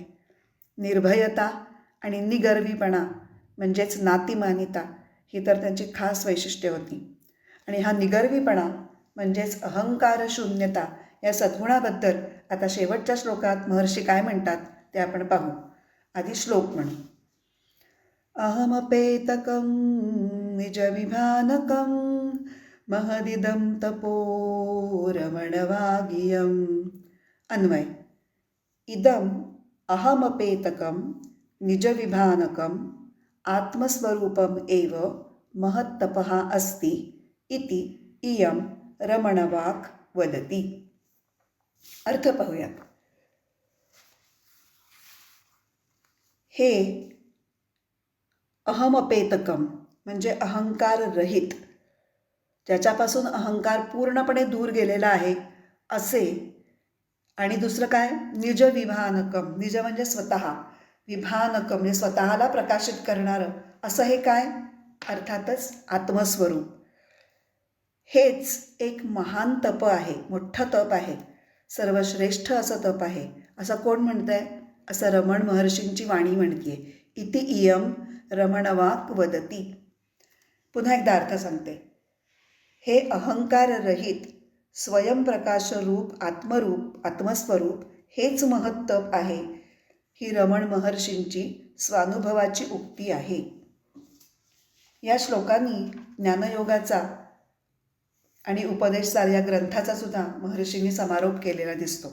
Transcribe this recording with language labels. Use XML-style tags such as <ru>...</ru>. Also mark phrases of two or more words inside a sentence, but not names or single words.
<mr>निर्भयता आणि निगर्वीपणा म्हणजेच नातीमानिता ही तर त्यांची खास वैशिष्ट्ये होती. आणि हा निगर्वीपणा म्हणजेच अहंकार शून्यता या सद्गुणाबद्दल आता शेवटच्या श्लोकात महर्षी काय म्हणतात ते आपण पाहू. आधी श्लोक म्हणू.</mr> <sa>अहमपेतकं निजविभानकं महदिदं तपो रमणवागियं.</sa> <mr>अन्वय.</mr> <sa>इदं अहमपेतकं निजविभानकं आत्मस्वरूपम् एव महत्तपः अस्ति इति इयं रमणवाक् वदति.</sa> <mr>अर्थ पाहूयात. हे अहमपेतकम म्हणजे अहंकार रहित ज्याच्यापासून अहंकार पूर्णपणे दूर गेलेला आहे असे. आणि दुसरं काय,</mr> <sa>निज विभानकम,</sa> <mr>निज म्हणजे स्वतः, विभानकम म्हणजे स्वतःला प्रकाशित करणारं असं हे काय, अर्थातच आत्मस्वरूप. हेच एक महान तप आहे, मोठं तप आहे, सर्वश्रेष्ठ असं तप आहे. असं कोण म्हणतंय, असं रमण महर्षींची वाणी म्हणतीये.</mr> <sa>इति इयम रमणवाक वदती.</sa> <mr>पुन्हा एकदा अर्थ सांगते. हे अहंकाररहित स्वयंप्रकाशरूप आत्मरूप आत्मस्वरूप हेच महत्तप आहे, ही रमण महर्षींची स्वानुभवाची उक्ती आहे. या श्लोकांनी ज्ञानयोगाचा आणि उपदेशसार या ग्रंथाचा सुद्धा महर्षींनी समारोप केलेला दिसतो.</mr>